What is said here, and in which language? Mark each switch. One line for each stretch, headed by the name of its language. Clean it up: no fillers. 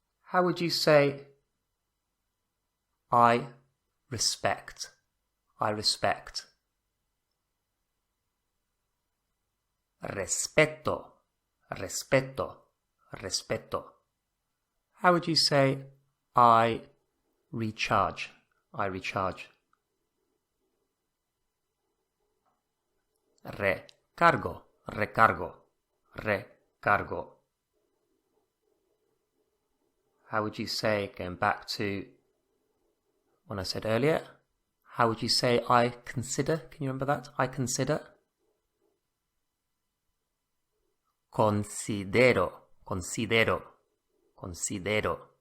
English: How would you say I respect? I respect.
Spanish: Respeto, respeto, respeto.
English: How would you say I recharge? I recharge.
Spanish: Recargo, recargo, recargo.
English: How would you say, going back to when I said earlier, how would you say I consider? Can you remember that? I consider.
Spanish: Considero, considero, considero.